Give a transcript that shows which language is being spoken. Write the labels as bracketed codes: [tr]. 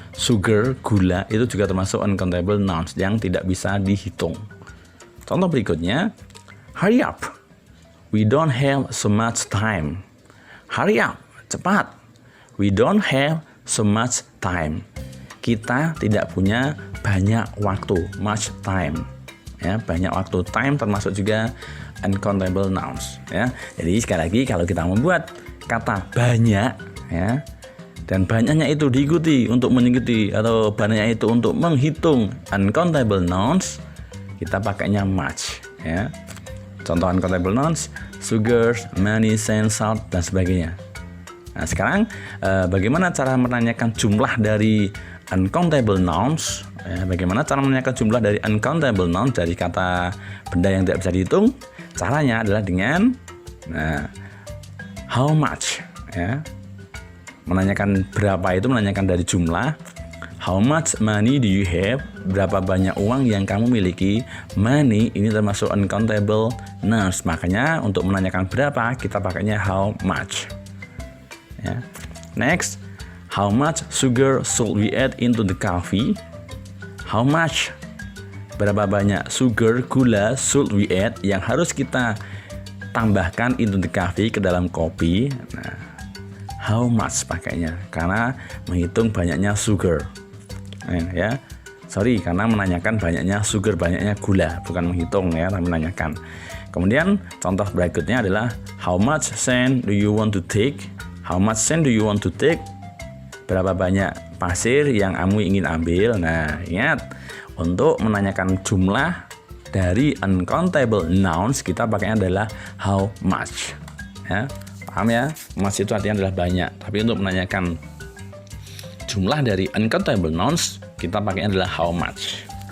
[id] Sugar, gula itu juga termasuk uncountable nouns yang tidak bisa dihitung. Contoh berikutnya, [en] hurry up. We don't have so much time. Hurry up, [id] cepat. [en] We don't have so much time. [id] Kita tidak punya banyak waktu, [en] much time. [id] Ya, banyak waktu. Time termasuk juga uncountable nouns. Ya, jadi sekali lagi kalau kita membuat kata banyak, ya, dan banyaknya itu diikuti untuk mengikuti atau banyaknya itu untuk menghitung uncountable nouns, kita pakainya much. Ya. Contoh uncountable nouns, sugar, money, sand, salt, dan sebagainya. Nah, sekarang bagaimana cara menanyakan jumlah dari uncountable nouns? Bagaimana cara menanyakan jumlah dari uncountable nouns dari kata benda yang tidak bisa dihitung? Caranya adalah dengan how much. Ya. Menanyakan berapa itu menanyakan dari jumlah. [en] How much money do you have? [id] Berapa banyak uang yang kamu miliki? Money ini termasuk uncountable nouns. Makanya untuk menanyakan berapa kita pakainya how much. Ya. [en] Next, how much sugar should we add into the coffee? How much? [id] Berapa banyak sugar, gula [en] should we add [id] yang harus kita tambahkan [en] into the coffee [id] ke dalam kopi? Nah, how much pakainya karena menghitung banyaknya sugar. Ya, sorry karena menanyakan banyaknya sugar, banyaknya gula, bukan menghitung ya, tapi menanyakan. Kemudian contoh berikutnya adalah [en] how much sand do you want to take? How much sand do you want to take? [id] Berapa banyak pasir yang kamu ingin ambil? Nah, ingat untuk menanyakan jumlah dari uncountable nouns kita pakainya adalah how much. Ya, paham ya? Much itu artinya adalah banyak. Tapi untuk menanyakan jumlah dari uncountable nouns kita pakai adalah how much.